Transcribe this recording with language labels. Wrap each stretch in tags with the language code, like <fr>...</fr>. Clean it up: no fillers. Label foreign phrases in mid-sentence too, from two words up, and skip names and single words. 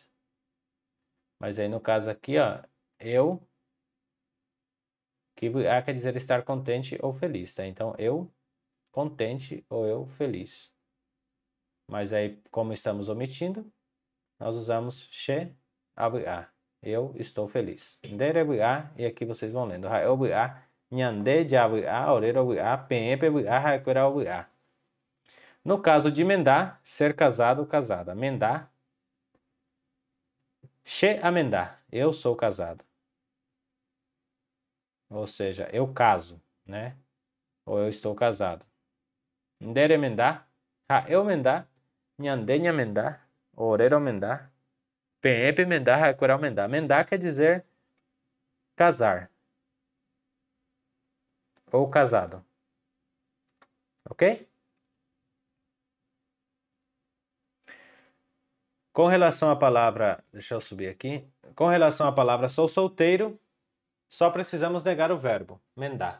<pt>Mas aí no caso aqui, ó, eu, que a quer dizer estar contente ou feliz, tá? Então, eu contente ou eu feliz. Mas aí, como estamos omitindo, nós usamos a. Eu estou feliz. A, e aqui vocês vão lendo.</pt> <gn>A, nhande, a, orero a, pepe a, haquera a.</gn> <pt>No caso de mendar, ser casado ou casada.</pt> <gn>Mendar, she amendar.</gn> <pt>Eu sou casado. ou seja, eu caso, né? Ou eu estou casado.</pt> <gn>Ndere menda, eu menda, nhandenya menda, orero menda, pepe menda, hakural menda.</gn> <pt>Menda quer dizer casar ou casado. Ok? Com relação à palavra, deixa eu subir aqui. Com relação à palavra sou solteiro, só precisamos negar o verbo, mendar.</pt>